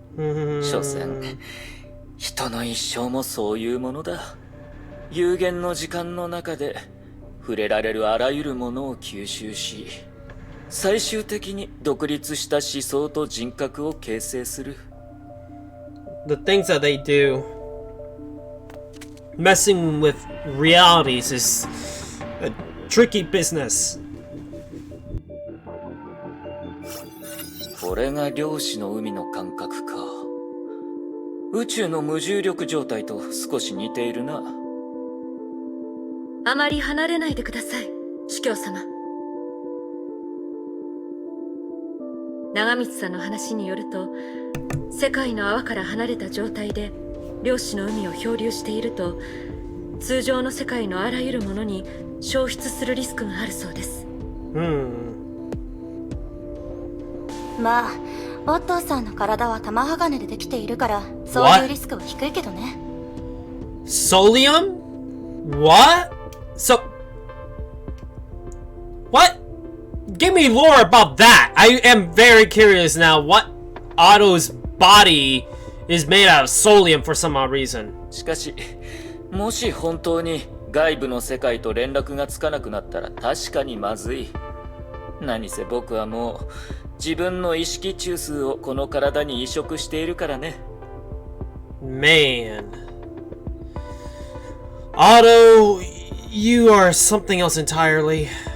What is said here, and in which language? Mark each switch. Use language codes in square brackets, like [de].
[ja] 所詮人の一生もそういうものだ。有限の時間の中で触れられるあらゆるものを吸収し、最終的に独立した思想と人格を形成する。 [en] The things that they do, messing with realities, is a tricky business. [ja] これが量子の海の感覚か。宇宙の無重力状態と少し似ているな。あまり離れないでください、主教様。長光さんの話によると、世界の泡から離れた状態で量子の海を漂流していると、通常の世界のあらゆるものに消失するリスクがあるそうです。まあオットーさんの体は玉鋼でできているから、そういうリスクは低いけどね。 [en] Solium? What? So... What? Give me lore about that! I am very curious now what Otto's body is made out of solium for some odd reason. [ja] しかし、もし本当に外部の世界と連絡がつかなくなったら確かにまずい。何せ僕はもう自分の意識中枢をこの体に移植しているからね。 [en] Man. Otto, you are something else entirely.